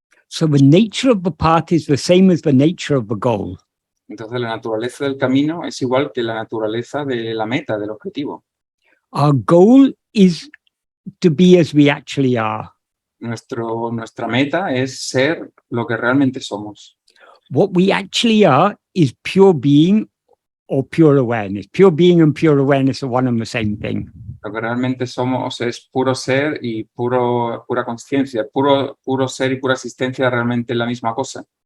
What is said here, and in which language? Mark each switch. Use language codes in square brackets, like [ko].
[en] So the nature of the path is the same as the nature of the goal. [es] Entonces la naturaleza del camino es igual que la naturaleza de la meta, del objetivo. [en] Our goal is to be as we actually are. [es] Nuestra meta es ser lo que realmente somos. [en] What we actually are is pure being or pure awareness. Pure being and pure awareness are one and the same thing. [es] Lo que realmente somos es puro ser y pura conciencia. Puro ser y pura existencia realmente es la misma cosa.